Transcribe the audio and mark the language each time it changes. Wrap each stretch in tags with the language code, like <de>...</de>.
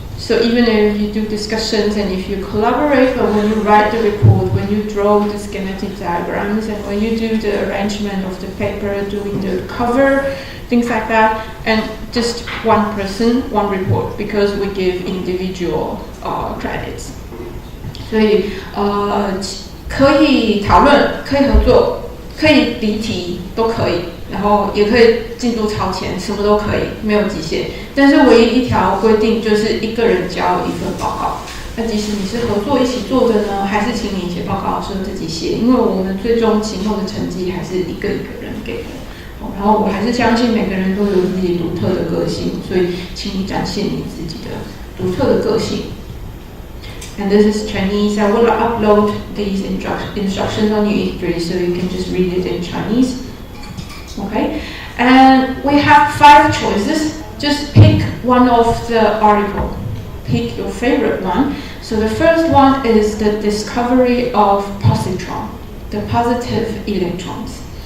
<en>So even if you do discussions and if you collaborate, but when you write the report, when you draw the schematic diagrams, and when you do the arrangement of the paper, doing the cover, things like that, and just one person, one report, because we give individual credits.</en> <zh>所以可以讨论，可以合作，可以离题，都可以。然后也可以进度超前，什么都可以，没有极限。但是唯一一条规定就是一个人交一份报告。那即使你是合作一起做的呢，还是请你写报告的时候自己写，因为我们最终期末的成绩还是一个人给的。然后我还是相信每个人都有自己独特的个性，所以请你展现你自己的独特的个性。</zh> <en>And this is Chinese. I will upload these instructions on UE3 so you can just read it in Chinese. Okay, and we have 5 choices. Just pick one of the article. Pick your favorite one. So the first one is the discovery of positron, the positive electrons.</en>